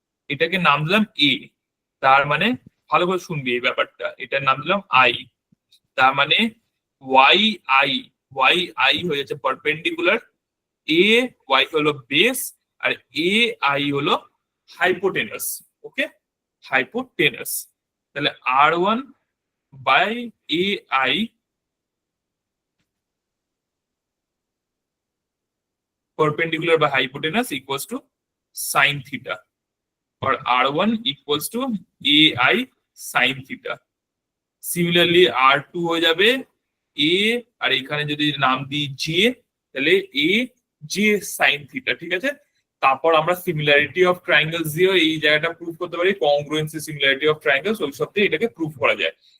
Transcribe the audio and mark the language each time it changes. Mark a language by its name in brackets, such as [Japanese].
[Bangla] এটাকে নাম দিলাম এ, তার মানে ভালো করে শুনবি এই ব্যাপারটা, এটার নাম দিলাম আই, তার মানে ওয়াই আই হয়ে যাচ্ছে পারপেন্ডিকুলার, এ ওয়াই হলো বেস, আর এ আই হলো হাইপোটেনাস। [English] Okay, hypotenuse, তাহলে R1 by A I perpendicular by hypotenuse equals to sin theta, or R1 equals to AI sin theta. [Bangla] Similarly R2 হয়ে যাবে A, আর এখানে যদি নাম দিই J, তাহলে A J sin theta, ঠিক আছে। তারপর আমরা সিমিলারিটি অফ ট্রায়াঙ্গেলস দিয়ে এই জায়গাটা প্রুভ করতে পারি, কংগ্রুয়েন্সি সিমিলারিটি অফ ট্রায়াঙ্গেলস, ওই সব দিয়ে এটাকে প্রুভ করা যায়।